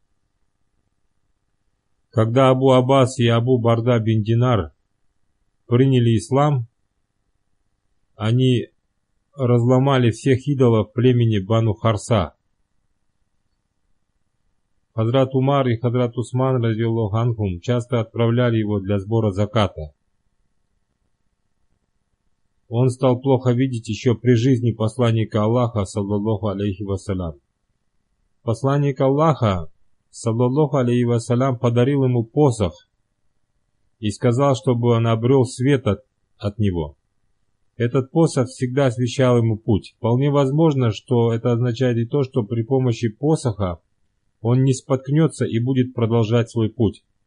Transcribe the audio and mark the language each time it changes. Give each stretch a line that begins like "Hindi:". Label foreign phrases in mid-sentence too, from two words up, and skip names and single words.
Russian: Когда Абу Аббас и Абу Барда бин Динар приняли ислам, они разломали всех идолов племени Бану Харса. Хазрат Умар и Хазрат Усман
Arabic: رضي الله عنهم
Russian: часто отправляли его для сбора заката. Он стал плохо видеть еще при жизни посланника Аллаха,
Arabic: صلى الله عليه وسلم.
Russian: Посланник Аллаха,
Arabic: صلى الله عليه وسلم,
Russian: подарил ему посох и сказал, чтобы он обрел свет от него. Этот посох всегда освещал ему путь. Вполне возможно, что это означает и то, что при помощи посоха он не споткнется и будет продолжать свой путь.